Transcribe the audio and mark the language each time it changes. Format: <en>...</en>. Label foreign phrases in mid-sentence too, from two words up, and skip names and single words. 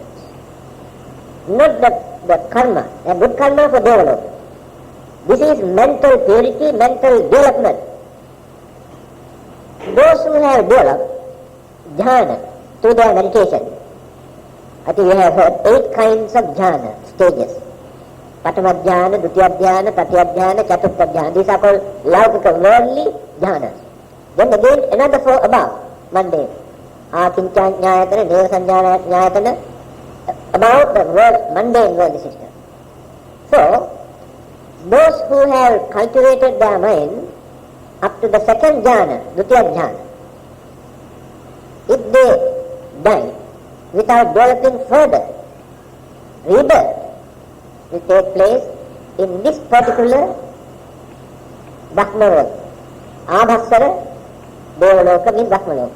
<en>Not the karma, a good karma for development. This is mental purity, mental development. Those who have developed jhana through their meditation, I think you have heard 8 kinds of jhana stages.</en> <pi>Patama jhana, Dutiya jhana, Tatiya jhana, Chaturtha jhana.</pi> <en>These are called laukika, worldly jhanas. Then again another 4 above, mundane.</en> <pi>Akincha jnayatana, neva sanjana jnayatana,</pi> <en>about the world, mundane worldly system. So, those who have cultivated their mind up to the 2nd jhana,</en> <pi>Dutiya jhana,</pi> <en>if they die without developing further, rebirth will take place in this particular Brahma world. Abhassara, Devaloka means Brahma Loka.</en>